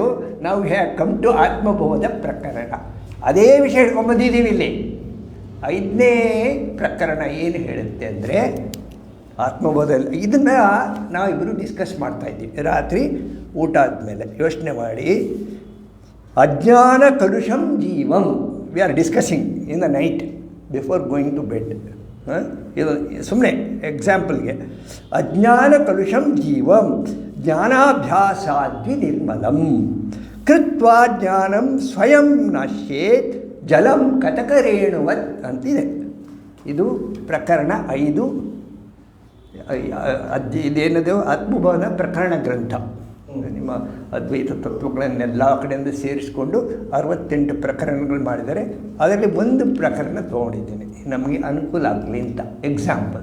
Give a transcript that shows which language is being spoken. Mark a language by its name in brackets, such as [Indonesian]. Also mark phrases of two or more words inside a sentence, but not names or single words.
[Kannada] ನಾವು [English] come to [Kannada] ಆತ್ಮಬೋಧ ಪ್ರಕರಣ. ಅದೇ ವಿಷಯ ಹಿಡ್ಕೊಂಡ್ಬಂದಿದ್ದೀವಿ ಇಲ್ಲಿ. 5ನೇ ಪ್ರಕರಣ ಏನು ಹೇಳುತ್ತೆ ಅಂದರೆ ಆತ್ಮಬೋಧ. ಇದನ್ನು ನಾವಿಬ್ಬರು ಡಿಸ್ಕಸ್ ಮಾಡ್ತಾಯಿದ್ದೀವಿ ರಾತ್ರಿ ಊಟ ಆದಮೇಲೆ. ಯೋಚನೆ ಮಾಡಿ, [Sanskrit] ಅಜ್ಞಾನ ಕಲುಷಂ ಜೀವಂ [English] we are discussing in the night before going to bed. [Kannada] ಇದು ಸುಮ್ಮನೆ ಎಕ್ಸಾಂಪಲ್ಗೆ. [Sanskrit] ಅಜ್ಞಾನ ಕಲುಷಂ ಜೀವಂ ಜ್ಞಾನಾಭ್ಯಾಸಾದ್ವಿ ನಿರ್ಮಲಂ ಕೃತ್ವಾ ಜ್ಞಾನಂ ಸ್ವಯಂ ನಶ್ಯೇತ್ ಜಲಂ ಕತಕರೇಣುವತ್ [Kannada] ಅಂತಿದೆ. ಇದು ಪ್ರಕರಣ 5. ಇದೇನದು ಆತ್ಮಬೋಧ ಪ್ರಕರಣ ಗ್ರಂಥ. ನಿಮ್ಮ ಅದ್ವೈತ ತತ್ವಗಳನ್ನೆಲ್ಲ ಕಡೆಯಿಂದ ಸೇರಿಸಿಕೊಂಡು 68 ಪ್ರಕರಣಗಳು ಮಾಡಿದ್ದಾರೆ. ಅದರಲ್ಲಿ ಒಂದು ಪ್ರಕರಣ ತೊಗೊಂಡಿದ್ದೀನಿ ನಮಗೆ ಅನುಕೂಲ ಆಗಲಿ ಅಂತ, ಎಕ್ಸಾಂಪಲ್.